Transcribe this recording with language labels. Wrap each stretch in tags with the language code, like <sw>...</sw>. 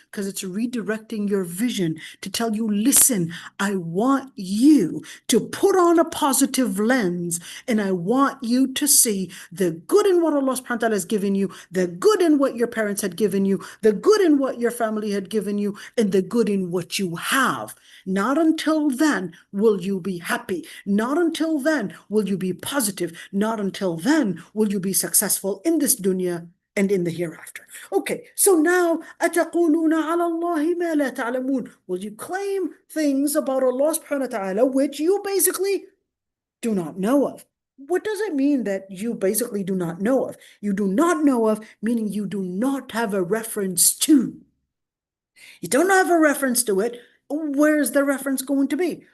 <en>Because it's redirecting your vision to tell you, listen, I want you to put on a positive lens, and I want you to see the good in what Allah subhanahu wa ta'ala has given you, the good in what your parents had given you, the good in what your family had given you, and the good in what you have. Not until then will you be happy. Not until then will you be positive. Not until then will you be successful in this dunya and in the hereafter. Okay, so now,</en> <ar>أَتَقُولُونَ عَلَى اللَّهِ مَا لَا تَعْلَمُونَ.</ar> <en>Will you claim things about Allah subhanahu wa ta'ala which you basically do not know of? What does it mean that you basically do not know of? You do not know of, meaning you do not have a reference to. You don't have a reference to it. Where's the reference going to be?</en>